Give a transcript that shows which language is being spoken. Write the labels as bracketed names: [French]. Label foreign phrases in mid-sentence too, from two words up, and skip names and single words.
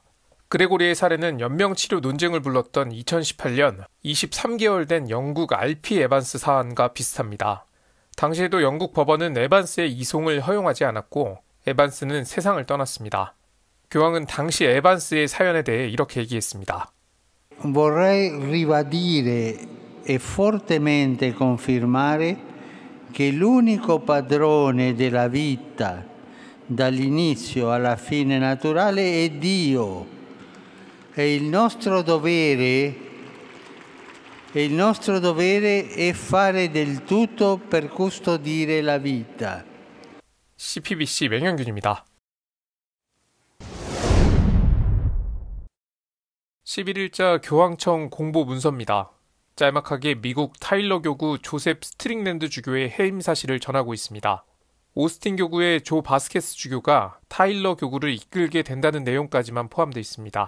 [Korean] 그레고리의 사례는 연명치료 논쟁을 불렀던 2018년 23개월 된 영국 RP 에반스 사안과 비슷합니다. 당시에도 영국 법원은 에반스의 이송을 허용하지 않았고 에반스는 세상을 떠났습니다. 교황은 당시 에반스의 사연에 대해 이렇게 얘기했습니다. [Italian] Vorrei ribadire e fortemente confermare che l'unico padrone della vita dall'inizio alla fine naturale è Dio e il nostro dovere è fare del tutto per custodire la vita. [Korean] CPBC 맹현균입니다. 11일자 교황청 공보 문서입니다. 짤막하게 미국 타일러 교구 조셉 스트링랜드 주교의 해임 사실을 전하고 있습니다. 오스틴 교구의 조 바스케스 주교가 타일러 교구를 이끌게 된다는 내용까지만 포함되어 있습니다.